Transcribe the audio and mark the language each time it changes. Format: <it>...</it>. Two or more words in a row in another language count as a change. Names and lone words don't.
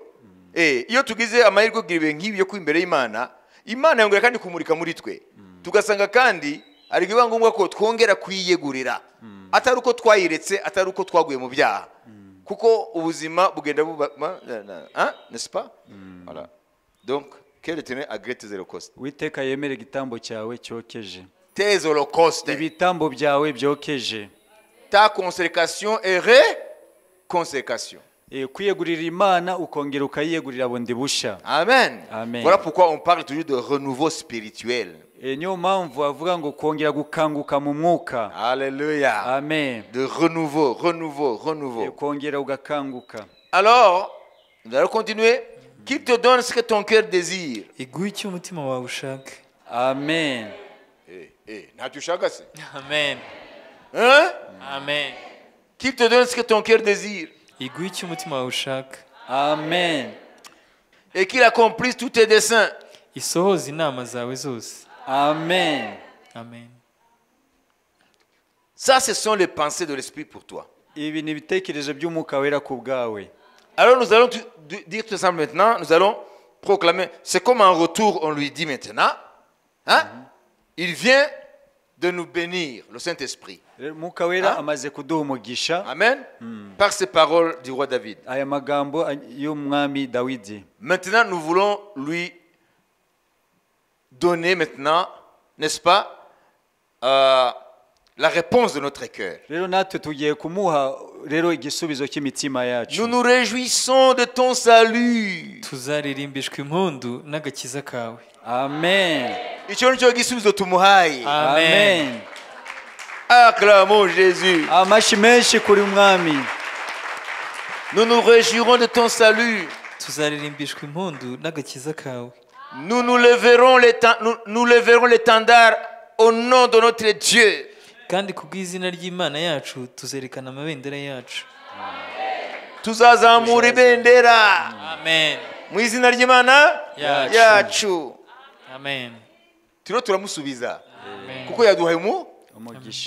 <rw>Iyo tugize amahirwe kugira nk'ibi yo kwimbere y'Imana, Imana yongera kandi kumurika muri twe. Tugasanga kandi ari ngombwa ko twongera kwiyegurira. Atari uko twayiretse, atari uko twaguye mu byaha. Kuko ubuzima bugenda buba,</rw> <fr>n'est-ce pas? Voilà. Donc, que l'Éternel agrée tes holocaustes.</fr> <rw>Uwiteka yemere igitambo cyawe cyokeje.</rw> <fr>Tes holocaustes.</fr> <rw>Ibitambo byawe byokeje.</rw> <fr>Ta consécration et réconsécration.</fr> <rw>Kwiyegurira Imana ukongera ukayiyegurira bundi busha. Amen. Amen.</rw> <fr>Voilà pourquoi on parle toujours de renouveau spirituel.</fr> <rw>Niyo mpamvu avuga ngo kongera gukanguka mu mwuka. Alléluia. Amen.</rw> <fr>De renouveau.</fr> <rw>Kongera ugakanguka.</rw> <fr>Alors, nous allons continuer. Qui te donne ce que ton cœur désire?</fr> <rw>iguhe icyo umutima wawe ushaka. Amen. Ntacyo ushaka se? Amen. Hein? Amen.</rw> <fr>Qui te donne ce que ton cœur désire?</fr> <rw>iguhe icyo umutima wawe ushaka. Amen.</rw> <fr>Et qu'il accomplisse tous tes desseins.</fr> <rw>isohoze inama zawe zose. Amen. amen</rw> <fr>Ça, ce sont les pensées de l'Esprit pour toi.</fr> <rw>ibi ni ibitekerezo by'umwuka wera ku bwawe.</rw> <fr>Alors nous allons dire tout ça maintenant, nous allons proclamer. C'est comme un retour, on lui dit maintenant. Hein? Il vient de nous bénir, le Saint-Esprit.</fr> <rw>Rero umwuka wera amaze kuduha umugisha. Amen.</rw> <fr>Par ces paroles du roi David.</fr> <rw>Aya magambo y'umwami Dawidi.</rw> <fr>Maintenant, nous voulons lui donner maintenant, n'est-ce pas, la réponse de notre cœur.</fr> <rw>Rero natwe tugiye kumuha rero igisubizo cy'imitima yacu.</rw> <fr>Nous nous réjouissons de ton salut.</fr> <rw>tuzaririmbishwa impundu n'agakiza kawe Amen. Icyo nicyo gisubizo tumuhaye. Amen.</rw> <fr>Acclamons Jésus.</fr> <rw>Amashi menshi kuri mwami.</rw> <fr>Nous nous réjouirons de ton salut.</fr> <rw>tuzaririmbishwa impundu n'agakiza kawe</rw> <fr>Nous lèverons l'étendard au nom de notre Dieu.</fr> <rw>kandi kubw'izina ry'Imana yacu tuzerekana amabendera yacu Tuzazamura ibendera amen mu izina ry'Imana Yacu. yacu. amen Turiho turamusubiza amen kuko yaduhaye Umugisha.</rw>